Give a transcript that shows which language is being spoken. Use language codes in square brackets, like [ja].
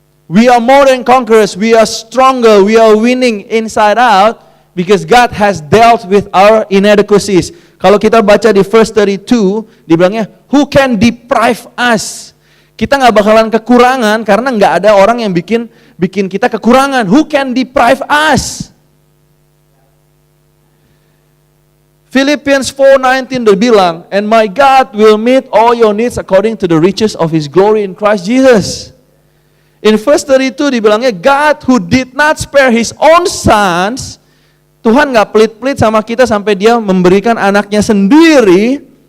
[en] We are more than conquerors, we are stronger, we are winning inside out because God has dealt with our inadequacies. [id] Kalau kita baca di verse 32, dibilangnya, [en] who can deprive us? [id] Kita nggak bakalan kekurangan karena nggak ada orang yang bikin kita kekurangan. [en] Who can deprive us? Philippians 4:19 bilang, and my God will meet all your needs according to the riches of His glory in Christ Jesus. In verse 32 [id] dibilangnya, [en] God who did not spare His own sons, [id] Tuhan gak pelit-pelit sama kita sampai Dia memberikan anaknya sendiri.